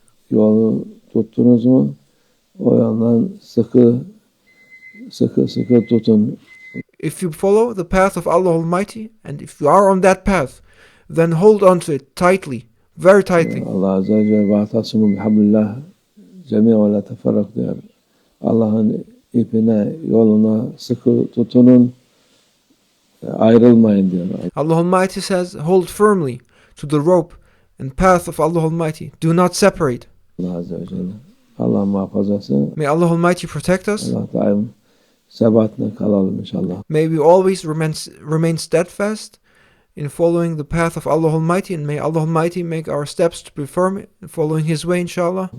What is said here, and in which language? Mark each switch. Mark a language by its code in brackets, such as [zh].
[tr] Yolu tuttunuz mu? O yoldan sıkı tutun. [en] If you follow the path of Allah Almighty, and if you are on that path, then hold on to it tightly, very tightly. [tr] Allah Azze ve Celle [ar] "Ve'tasimu bihablillah cemi'an ve la teferrak" [tr] diyor. Allah'ın ipine, yoluna sıkı tutunun, ayrılmayın diyor. [en] Allah Almighty says, hold firmly to the rope and path of Allah Almighty. Do not separate. [tr] Allah Azze ve Celle. Allah muhafazası. [en] May Allah Almighty protect us. [tr] Allah daim sebatla kalalım inşallah. [en] May we always remain steadfast in following the path of Allah Almighty, and may Allah Almighty make our steps to be firm in following His way, inshallah.